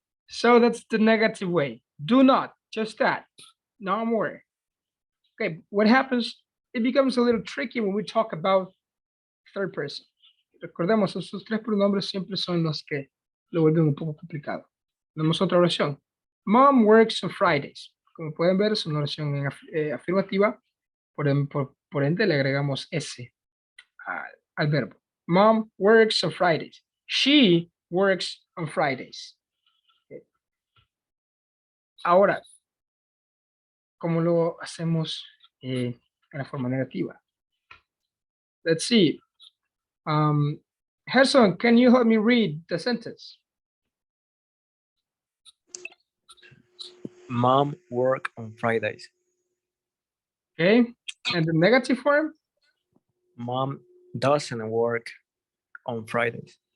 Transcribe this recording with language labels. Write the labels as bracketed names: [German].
[English] So that's the negative way. Do not, just that. No more. Okay, what happens? It becomes a little tricky when we talk about third person. [Spanish] Recordemos, esos tres pronombres siempre son los que lo vuelven un poco complicado. Tenemos otra oración. [English] Mom works on Fridays. [Spanish] Como pueden ver, es una oración afirmativa. Por ende, le agregamos S al verbo. [English] Mom works on Fridays. She works on Fridays. Okay. [Spanish] Ahora, ¿cómo lo hacemos en la forma negativa? [English] Let's see. Gerson, can you help me read the sentence? Mom work on Fridays. Okay. And the negative form? Mom doesn't work on Fridays.